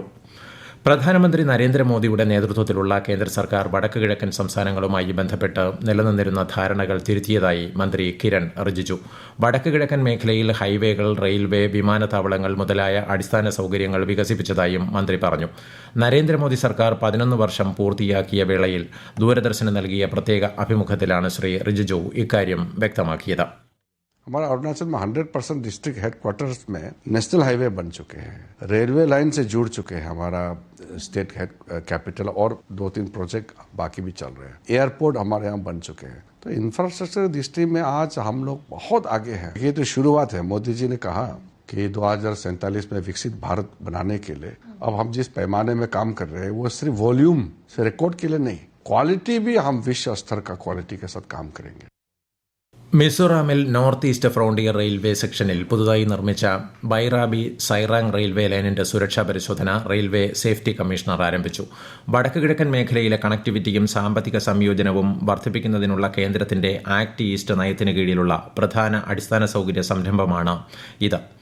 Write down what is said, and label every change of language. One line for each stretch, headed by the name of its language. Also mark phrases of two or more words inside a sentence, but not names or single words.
Malayalam: പ്രധാനമന്ത്രി നരേന്ദ്രമോദിയുടെ നേതൃത്വത്തിലുള്ള കേന്ദ്ര സർക്കാർ വടക്ക് കിഴക്കൻ സംസ്ഥാനങ്ങളുമായി ബന്ധപ്പെട്ട് നിലനിന്നിരുന്ന ധാരണകൾ തിരുത്തിയതായി മന്ത്രി കിരൺ റിജിജു. വടക്ക് കിഴക്കൻ മേഖലയിൽ ഹൈവേകൾ, റെയിൽവേ, വിമാനത്താവളങ്ങൾ മുതലായ അടിസ്ഥാന സൌകര്യങ്ങൾ വികസിപ്പിച്ചതായും മന്ത്രി പറഞ്ഞു. നരേന്ദ്രമോദി സർക്കാർ 11 വർഷം പൂർത്തിയാക്കിയ വേളയിൽ ദൂരദർശന് നൽകിയ പ്രത്യേക അഭിമുഖത്തിലാണ് ശ്രീ റിജിജു ഇക്കാര്യം വ്യക്തമാക്കിയത്.
Hindi: हमारा अरुणाचल में 100%
English: district headquarters
Hindi: में
English: national highway
Hindi: बन चुके हैं, रेलवे लाइन से जुड़ चुके हैं हमारा
English: state head capital,
Hindi: और 2-3 प्रोजेक्ट बाकी भी चल रहे हैं. एयरपोर्ट हमारे यहाँ बन चुके हैं. तो इंफ्रास्ट्रक्चर दृष्टि में आज हम लोग बहुत आगे हैं. ये तो शुरुआत है. मोदी जी ने कहा कि 2047 में विकसित भारत बनाने के लिए अब हम जिस पैमाने में काम कर रहे हैं वो सिर्फ वॉल्यूम से रिकॉर्ड के लिए नहीं, क्वालिटी भी हम विश्व स्तर का क्वालिटी के साथ काम करेंगे.
Malayalam: മിസോറാമിൽ നോർത്ത് ഈസ്റ്റ് ഫ്രോണ്ടിയർ റെയിൽവേ സെക്ഷനിൽ പുതുതായി നിർമ്മിച്ച ബൈറാബി സൈറാങ് റെയിൽവേ ലൈനിന്റെ സുരക്ഷാ പരിശോധന
English: railway safety commissioner
Malayalam: ആരംഭിച്ചു. വടക്ക് കിഴക്കൻ മേഖലയിലെ കണക്ടിവിറ്റിയും സാമ്പത്തിക സംയോജനവും വർദ്ധിപ്പിക്കുന്നതിനുള്ള കേന്ദ്രത്തിന്റെ ആക്ട് ഈസ്റ്റ് നയത്തിന് കീഴിലുള്ള പ്രധാന അടിസ്ഥാന സൌകര്യ സംരംഭമാണ് ഇത്.